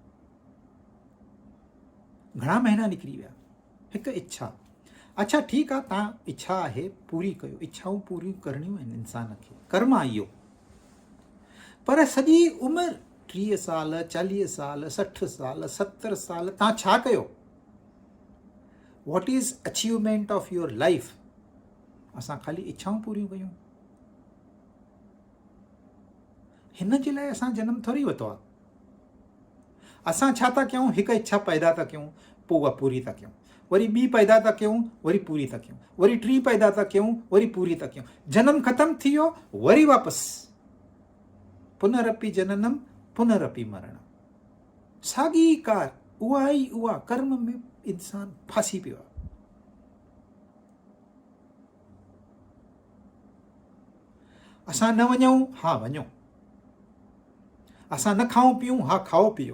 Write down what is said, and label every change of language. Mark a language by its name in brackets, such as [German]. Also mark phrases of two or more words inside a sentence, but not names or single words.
[Sindhi] घणा महीना निकिरी विया, हिकु इच्छा। अच्छा ठीकु आहे, तव्हां इच्छा आहे पूरी कयो, इच्छाऊं पूरियूं करणियूं आहिनि इंसान खे, कर्म आहे इहो। पर सॼी उमिरि 30 साल 40 साल 60 साल 70 साल तव्हां छा कयो? [English] What is achievement of your life? [Sindhi] असां ख़ाली इच्छाऊं पूरियूं कयूं। हिन जे लाइ असां जनम थोरी वरितो आहे। असां छा था कयूं, हिकु इच्छा पैदा था कयूं, पोइ उहा पूरी था कयूं, वरी ॿी पैदा था कयूं, वरी पूरी था कयूं, वरी टी पैदा था कयूं, वरी पूरी था कयूं। जनम ख़तमु थी वियो, वरी वापसि [Sanskrit] पुनरपि जननम पुनरपि मरणम। [Sindhi] साॻी कार, उहा ई उहा कर्म में इंसान फासी पियो आहे। असां न वञूं, हा वञो। असां न खाऊं पीऊं, हा खाओ पीओ।